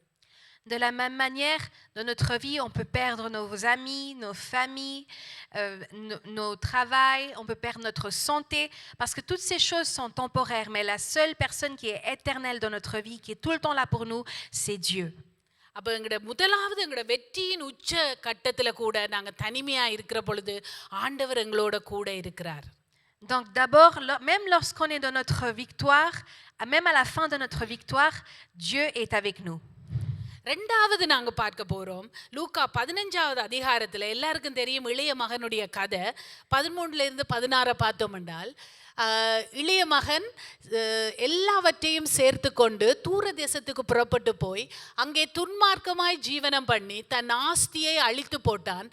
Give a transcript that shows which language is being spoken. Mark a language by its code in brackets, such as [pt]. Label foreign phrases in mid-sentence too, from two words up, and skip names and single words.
[fr] De la même manière, dans notre vie, on peut perdre nos amis, nos familles, nos travails, on peut perdre notre santé, parce que toutes ces choses sont temporaires, mais la seule personne qui est éternelle dans notre vie, qui est tout le temps là pour nous, c'est Dieu. [ta] அப்போ முதலாவது எங்களோட வெற்றியின் உச்ச கட்டத்தில் கூட நாங்கள் தனிமையாக இருக்கிற பொழுது ஆண்டவர் எங்களோட கூட இருக்கிறார். [fr] Donc d'abord, même lorsqu'on est dans notre victoire, même à la fin de notre victoire, Dieu est avec nous. [ta] ரெண்டாவது நாங்கள் பார்க்க போகிறோம் லூக்கா 15வது அதிகாரத்தில். எல்லாருக்கும் தெரியும் இளைய மகனுடைய கதை. 13லேருந்து 16 பார்த்தோம் என்றால், இளைய மகன் எல்லாவற்றையும் சேர்த்து கொண்டு தூர தேசத்துக்கு புறப்பட்டு போய் அங்கே துன்மார்க்கமாய் ஜீவனம் பண்ணி தன் ஆஸ்தியை அழித்து போட்டான்.